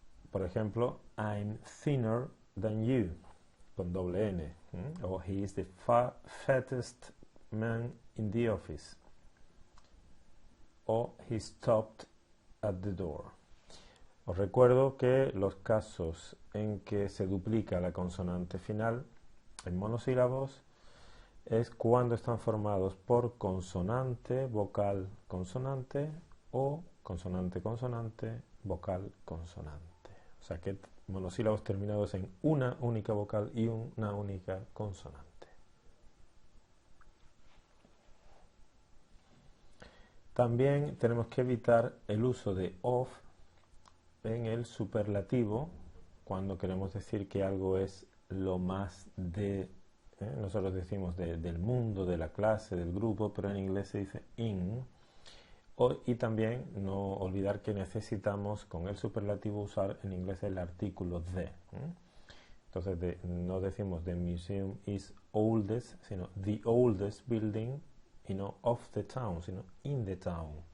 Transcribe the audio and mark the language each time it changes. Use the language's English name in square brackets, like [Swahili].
[English] Por ejemplo, I'm thinner than you, con doble N, o he is the fattest man in the office, o he stopped at the door. [Spanish] Os recuerdo que los casos en que se duplica la consonante final en monosílabos es cuando están formados por consonante, vocal, consonante o consonante, consonante, vocal, consonante. O sea que monosílabos terminados en una única vocal y una única consonante. También tenemos que evitar el uso de of en el superlativo cuando queremos decir que algo es lo más de, nosotros decimos del mundo, de la clase, del grupo, pero en inglés se dice in. Y también no olvidar que necesitamos con el superlativo usar en inglés el artículo the. [English] Entonces no decimos the museum is oldest, sino the oldest building, y no of the town, sino in the town.